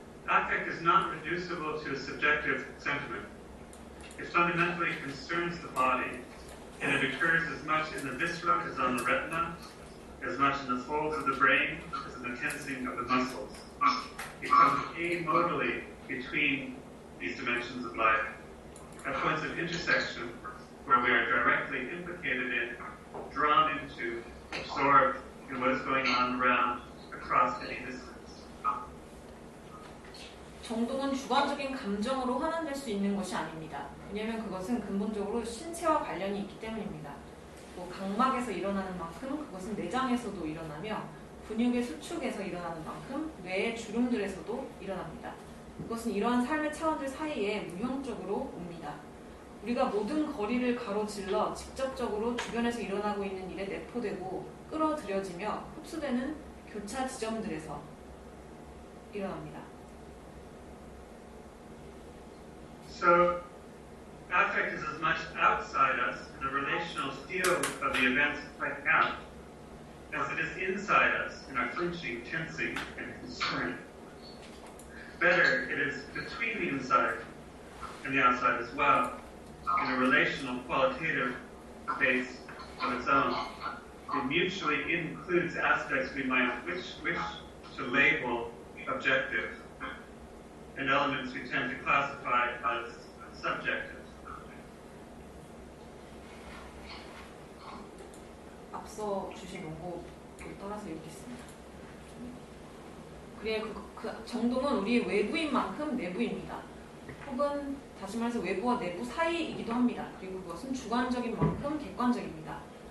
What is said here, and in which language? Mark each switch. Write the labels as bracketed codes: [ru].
[en] Affect is not reducible to a subjective sentiment. It fundamentally concerns the body, and it occurs as much in the viscera as on the retina, as much in the folds of the brain as in the tensing of the muscles. It comes amodally between these dimensions of life, at points of intersection where we are directly implicated in, drawn into, absorbed in what is going on around, across any distance. [ko] 정동은 주관적인 감정으로 환원될 수 있는 것이 아닙니다. 왜냐하면 그것은 근본적으로 신체와 관련이 있기 때문입니다. 또 각막에서 일어나는 만큼 그것은 내장에서도 일어나며 근육의 수축에서 일어나는 만큼 뇌의 주름들에서도 일어납니다. 그것은 이러한 삶의 차원들 사이에 무형적으로 옵니다. 우리가 모든 거리를 가로질러 직접적으로 주변에서 일어나고 있는 일에 내포되고 끌어들여지며 흡수되는 교차 지점들에서 일어납니다. [en] So, affect is as much outside us in the relational field of the events playing out as it is inside us in our flinching, tensing, and concern. Better, it is between the inside and the outside as well, in a relational, qualitative space of its own. It mutually includes aspects we might wish to label objective, and elements we tend to classify as subjective. [ko] 앞서 주신 원고를 따라서 읽겠습니다. 그래 그 정동은 우리의 외부인 만큼 내부입니다. 혹은 다시 말해서 외부와 내부 사이이기도 합니다. 그리고 그것은 주관적인 만큼 객관적입니다.